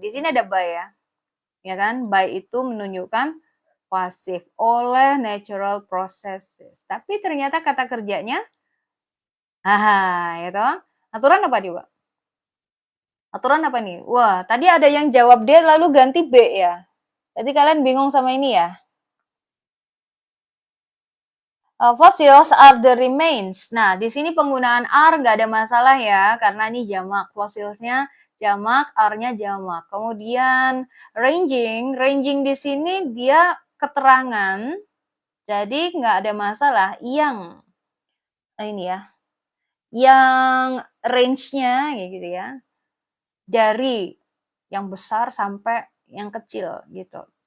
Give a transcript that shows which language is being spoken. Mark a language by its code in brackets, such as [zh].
[id] Di sini ada by ya. Ya kan? By itu menunjukkan pasif oleh [en] natural processes. [id] Tapi ternyata kata kerjanya ya toh. Aturan apa nih, Pak? Aturan apa nih? Wah, tadi ada yang jawab D lalu ganti B ya. Jadi kalian bingung sama ini ya? [en] Fossils are the remains. [id] Nah, di sini penggunaan are nggak ada masalah ya, karena ini jamak. Fossilsnya jamak, are-nya jamak. Kemudian ranging di sini dia keterangan, jadi nggak ada masalah. Yang ini ya, yang range-nya gitu ya, dari yang besar sampai yang kecil gitu.